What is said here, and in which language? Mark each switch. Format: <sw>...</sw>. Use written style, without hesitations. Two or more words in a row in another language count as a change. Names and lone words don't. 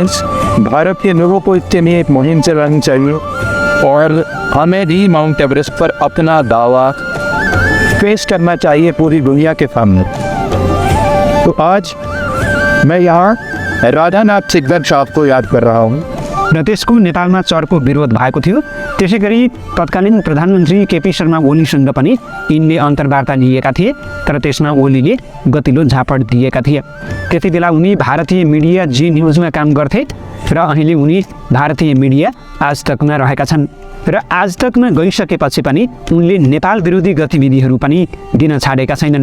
<hi>भारत के लोगों को इसके लिए एक मुहिम चलानी चाहिए और हमें भी माउंट एवरेस्ट पर अपना दावा पेश करना चाहिए पूरी दुनिया के सामने। तो आज मैं यहाँ राधानाथ सिकदर साहब को याद कर रहा हूँ</hi> <ne>र त्यसको नेपालमा चर्को विरोध भएको थियो। त्यसै गरी तत्कालीन प्रधानमन्त्री केपी शर्मा ओलीसँग पनि यिनले अन्तर्वार्ता लिएका थिए, तर त्यसमा ओलीले गतिलो झापड दिएका थिए। त्यति बेला उनी भारतीय मिडिया जी न्युजमा काम गर्थे र अहिले उनी भारतीय मिडिया आज तकमा रहेका छन् र आज तकमा गइसकेपछि पनि उनले नेपाल विरोधी गतिविधिहरू पनि दिन छाडेका छैनन्।</ne>